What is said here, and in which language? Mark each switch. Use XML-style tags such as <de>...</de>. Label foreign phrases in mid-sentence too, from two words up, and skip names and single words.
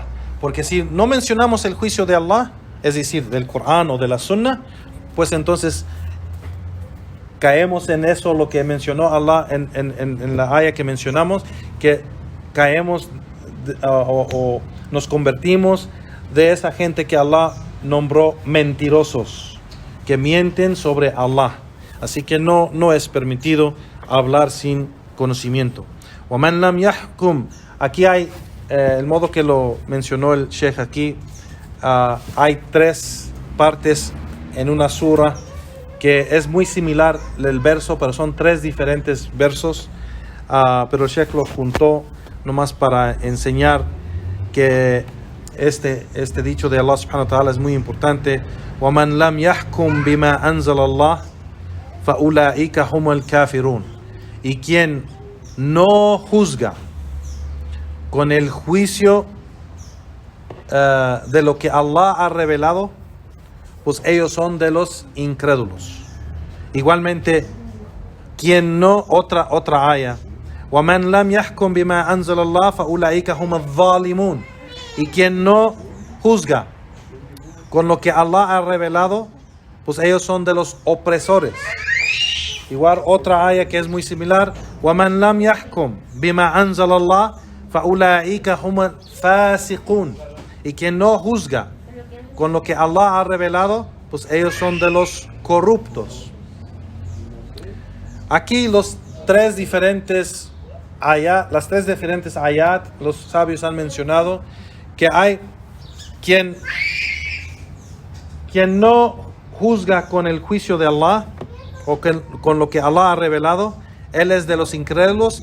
<es>Porque si no mencionamos el juicio de Allah, es decir, del Corán o de la Sunnah, pues entonces caemos en eso, lo que mencionó Allah en la ayah que mencionamos, que caemos o nos convertimos de esa gente que Allah nombró mentirosos, que mienten sobre Allah. Así que no es permitido hablar sin conocimiento.</es> <ar>وَمَنْ لَمْ يَحْكُمْ.</ar> <es>Aquí hay, el modo que lo mencionó el Sheikh aquí, hay 3 partes en una sura que es muy similar el verso, pero son 3 diferentes versos. Pero el Sheikh lo juntó nomás para enseñar que este dicho de Allah</es> <ar>سبحانه وتعالى</ar> <es>es muy importante.</es> <ar>وَمَنْ لَمْ يَحْكُمْ بِمَا أَنزَلَ اللَّهُ فَأُولَئِكَ هُمُ الْكَافِرُونَ.</ar> <es>Y quien no juzga con el juicio de lo que Allah ha revelado, pues ellos son de los incrédulos. Igualmente, quien no, otra aya,</es> <ar>وَمَنْ لَمْ يَحْكُمْ بِمَا أَنزَلَ اللَّهُ فَأُولَئِكَ هُمُ الظَّالِمُونَ.</ar> <es>Y quien no juzga con lo que Allah ha revelado, pues ellos son de los opresores. Igual otra aya que es muy similar.</es> <ar>وَمَنْ لَمْ يَحْكُمْ بِمَا أَنزَلَ اللَّهُ فَأُولَٰئِكَ هُمُ الْفَاسِقُونَ.</ar> <es>Y quien no juzga con lo que Allah ha revelado, pues ellos son de los corruptos. Aquí las tres diferentes ayat, los sabios han mencionado que hay quien no juzga con el juicio de Allah o con lo que Allah ha revelado, él es de los incrédulos.</es>